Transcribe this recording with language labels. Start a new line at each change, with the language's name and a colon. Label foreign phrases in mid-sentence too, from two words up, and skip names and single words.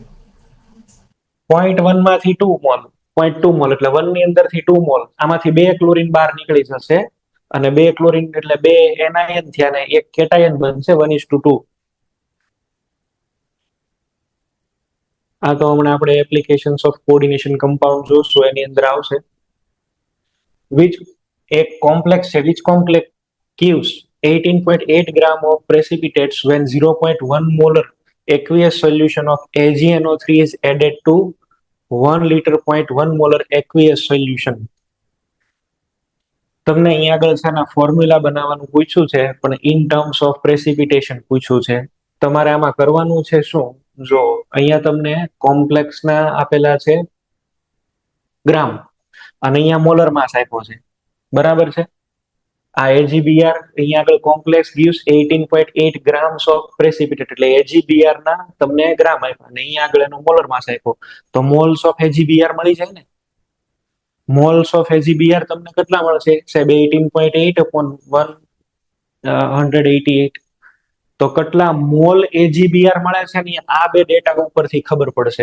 Gujarati: 0.1 માંથી 2 મોલ, 0.2 મોલ એટલે 1 ની અંદરથી 2 મોલ, આમાંથી 2 ક્લોરીન બહાર નીકળી જશે, અને 2 ક્લોરીન એટલે 2 એનાયન થયા ને 1 કેટાયન બનશે 1:2. આ તો હમણાં આપણે
English: applications of coordination compound
Gujarati: જોશું એની અંદર આવશે. which એક કોમ્પ્લેક્સ છે,
English: which complex gives 18.8 gram of precipitates when 0.1 molar aqueous solution of AgNO3 is added to 1 liter 0.1 molar aqueous solution.
Gujarati: તમને અહીંયા આગળ છે ને ફોર્મ્યુલા બનાવવાનું પૂછ્યું છે, પણ
English: in terms of precipitation
Gujarati: પૂછ્યું છે. તમારે આમાં કરવાનું છે શું? જો અહીંયા તમને કોમ્પ્લેક્સના આપેલા છે ગ્રામ, અને અહીંયા
English: molar mass
Gujarati: આપ્યો છે, બરાબર છે? આ AgBr અહીંયા આગળ કોમ્પ્લેક્સ
English: gives 18.8 grams of precipitate,
Gujarati: એટલે AgBr ના તમને ગ્રામ આપ્યા, અને અહીંયા આગળ એનો
English: molar mass
Gujarati: આપ્યો, તો
English: moles of AgBr
Gujarati: મળી જાય ને.
English: moles of AgBr
Gujarati: તમને કેટલા મળશે? સાહેબ 18.8 upon 188. તો કેટલા મોલ AgBr મળે છે ને આ બે ડેટા ઉપરથી ખબર પડશે.